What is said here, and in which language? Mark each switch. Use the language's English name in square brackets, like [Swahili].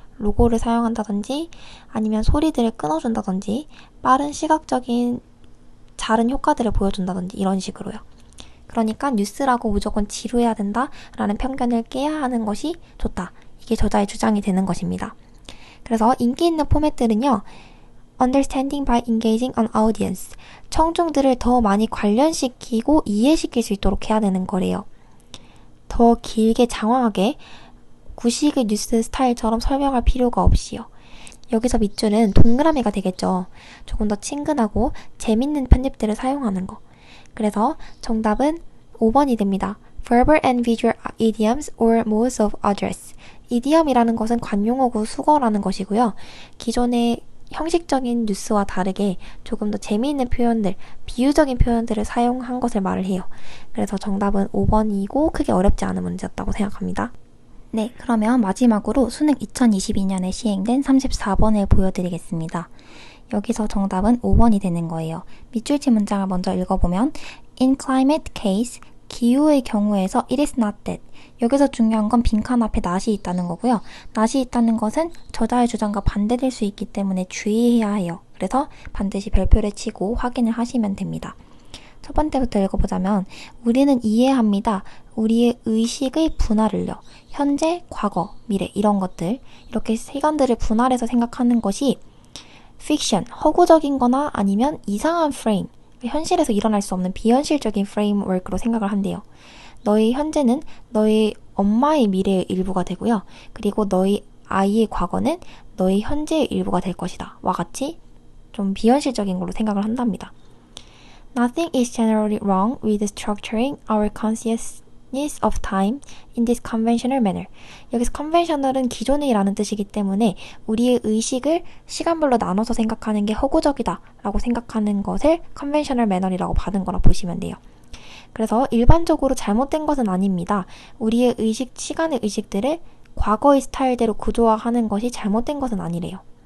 [Korean] 로고를 사용한다든지 아니면 소리들을 끊어준다든지 빠른 시각적인 다른 효과들을 보여준다든지 이런 식으로요. 그러니까 뉴스라고 무조건 지루해야 된다라는 편견을 깨야 하는 것이 좋다. 이게 저자의 주장이 되는 것입니다. 그래서 인기 있는 포맷들은요. [English] Understanding by engaging an audience. [Korean] 청중들을 더 많이 관련시키고 이해시킬 수 있도록 해야 되는 거래요. 더 길게 장황하게 구식의 뉴스 스타일처럼 설명할 필요가 없이요. 여기서 밑줄은 동그라미가 되겠죠. 조금 더 친근하고 재밌는 편집들을 사용하는 거. 그래서 정답은 5번이 됩니다. [English] Verbal and visual idioms or modes of address. [Korean] idiom이라는 것은 관용어고 수거라는 것이고요. 기존의 형식적인 뉴스와 다르게 조금 더 재미있는 표현들, 비유적인 표현들을 사용한 것을 말을 해요. 그래서 정답은 5번이고 크게 어렵지 않은 문제였다고 생각합니다. 네, 그러면 마지막으로 수능 2022년에 시행된 34번을 보여드리겠습니다. 여기서 정답은 5번이 되는 거예요. 밑줄치 문장을 먼저 읽어보면 [English] In climate case, [Korean] 기후의 경우에서 [English] it is not that. [Korean] 여기서 중요한 건 빈칸 앞에 not이 있다는 거고요. not이 있다는 것은 저자의 주장과 반대될 수 있기 때문에 주의해야 해요. 그래서 반드시 별표를 치고 확인을 하시면 됩니다. 첫 번째부터 읽어보자면 우리는 이해합니다. 우리의 의식의 분할을요. 현재, 과거, 미래 이런 것들 이렇게 시간들을 분할해서 생각하는 것이 픽션, 허구적인 거나 아니면 이상한 프레임, 현실에서 일어날 수 없는 비현실적인 프레임워크로 생각을 한대요. 너의 현재는 너의 엄마의 미래의 일부가 되고요. 그리고 너의 아이의 과거는 너의 현재의 일부가 될 것이다. 와 같이 좀 비현실적인 걸로 생각을 한답니다. [English] Nothing is generally wrong with structuring our consciousness of time in this conventional manner. [Korean] 여기서 conventional은 기존의라는 뜻이기 때문에 우리의 의식을 시간별로 나눠서 생각하는 게 허구적이다 라고 생각하는 것을 conventional manner이라고 받은 거라 보시면 돼요. 그래서 일반적으로 잘못된 것은 아닙니다. 우리의 의식, 시간의 의식들을 과거의 스타일대로 구조화하는 것이 잘못된 것은 아니래요.